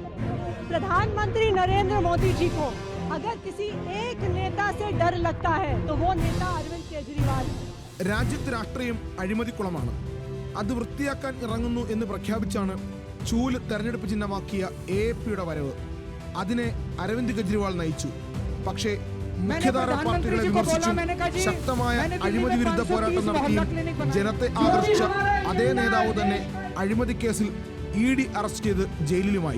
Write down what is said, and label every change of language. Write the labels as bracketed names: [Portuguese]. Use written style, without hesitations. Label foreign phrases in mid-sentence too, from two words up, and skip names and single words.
[Hindi] प्रधानमंत्री नरेंद्र मोदी जी को अगर किसी एक नेता से डर लगता है तो वो नेता अरविंद केजरीवाल है। [Malayalam] രാജ്യത്ത് രാഷ്ട്രീയം അഴിമതിക്കുളമാണ്. അത് വൃത്തിയാക്കാൻ ഇറങ്ങുന്നു എന്ന് പ്രഖ്യാപിച്ചാണ് ചൂല് തെരഞ്ഞെടുപ്പ് ചിഹ്നമാക്കിയ AAPയുടെ വരവ്. അതിനെ അരവിന്ദ് കെജ്രിവാൾ നയിച്ചു. പക്ഷേ മുഖ്യധാര പാർട്ടികളെ വിമർശിച്ചും ശക്തമായ അഴിമതി വിരുദ്ധ പോരാട്ടം നടത്തിയും ജനത്തെ ആകർഷിച്ച അതേ നേതാവ് തന്നെ അഴിമതി കേസിൽ ED അറസ്റ്റ് ചെയ്ത് ജയിലിലുമായി.